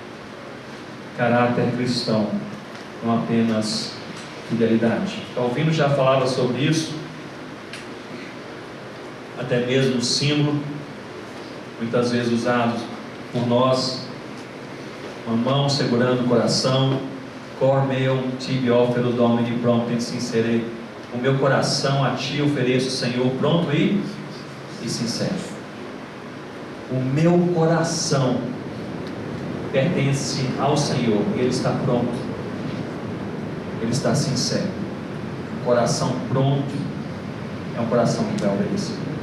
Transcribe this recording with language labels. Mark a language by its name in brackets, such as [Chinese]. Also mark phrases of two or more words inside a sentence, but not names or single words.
[Portuguese] Caráter cristão, não apenas fidelidade. Calvino já falava sobre isso, até mesmo o símbolo, muitas vezes usado por nós, uma mão segurando o coração, [Latin] Cor meum tibi ofero Domini promptem sincere. [Portuguese] O meu coração a Ti ofereço, Senhor, pronto e sincero. O meu coração pertence ao Senhor, Ele está pronto, Ele está sincero. O coração pronto é um coração que vai obedecer.